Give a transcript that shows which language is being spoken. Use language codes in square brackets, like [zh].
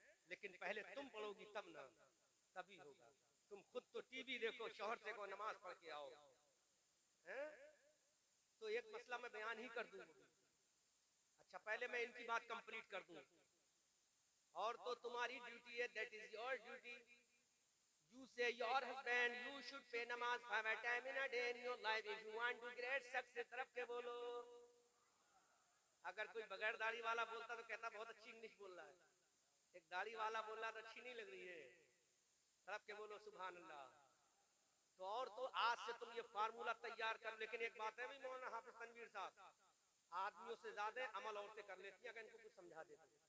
[hi] लेकिन पहले तुम पढ़ोगी तब ना, तभी होगा। तुम खुद तो टीवी देखो, शौहर से को नमाज पढ़ के आओ, हैं? तो एक मसला मैं बयान ही कर दूं। अच्छा पहले मैं इनकी बात कंप्लीट कर दूं। और तो तुम्हारी ड्यूटी है, [en] That is your duty. You say your husband you should pay namaz 5 times in a day in your life if you want to great success। [hi] तरफ के बोलो। अगर कोई बगैर दाढ़ी वाला बोलता तो कहता बहुत अच्छी इंग्लिश बोल रहा है, एक दाढ़ी वाला बोल रहा तो अच्छी नहीं लग रही है। तरफ के बोलो सुभान अल्लाह। तो और तो आज से तुम ये फार्मूला तैयार कर। लेकिन एक बात है भी मौलाना हाफिज तनवीर साहब, आदमियों से ज्यादा अमल औरतें कर लेती हैं, अगर इनको कुछ समझा देते।